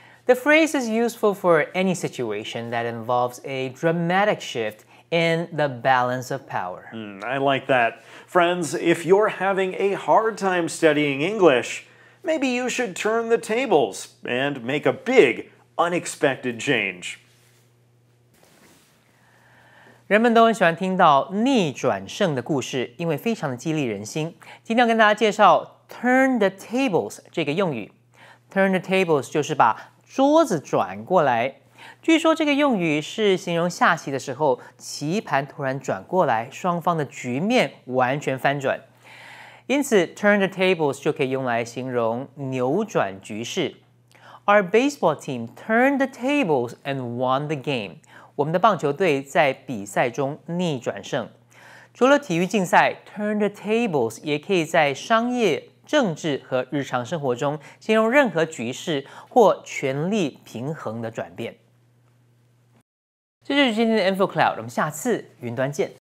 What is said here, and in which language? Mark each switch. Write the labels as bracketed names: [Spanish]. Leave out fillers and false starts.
[English] The phrase is useful for any situation that involves a dramatic shift in the balance of power. I like that. Friends, if you're having a hard time studying English, maybe you should turn the tables and make a big, unexpected change. [Chinese] 人们都很喜欢听到逆转胜的故事，因为非常的激励人心。今天要跟大家介绍 turn the tables 这个用语。 turn the tables 就是把桌子转过来。据说这个用语是形容下棋的时候，棋盘突然转过来，双方的局面完全翻转。因此 turn the tables 就可以用来形容扭转局势。 [English] Our baseball team turned the tables and won the game. [Chinese] 我们的棒球队在比赛中逆转胜。除了体育竞赛 ，turn the tables 也可以在商业、政治和日常生活中形容任何局势或权力平衡的转变。这就是今天的 Info Cloud， 我们下次云端见。